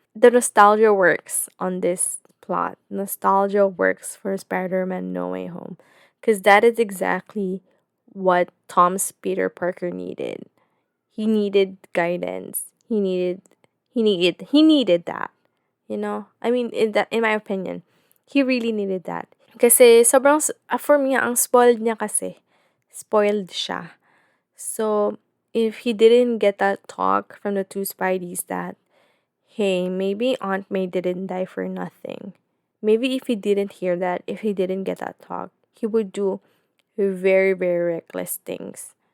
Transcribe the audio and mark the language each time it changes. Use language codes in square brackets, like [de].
[en] The nostalgia works on this plot. Nostalgia works for Spider-Man No Way Home. Because that is exactly what Tom's Peter Parker needed. He needed guidance. He needed that. I mean, in my opinion, he really needed that. [tl] Kasi sobrang [en] for me [tl] ang spoiled niya kasi. Spoiled siya. [en] So, if he didn't get that talk from the two Spideys that, hey, maybe Aunt May didn't die for nothing. Maybe if he didn't hear that, if he didn't get that talk, he would do very, very reckless things.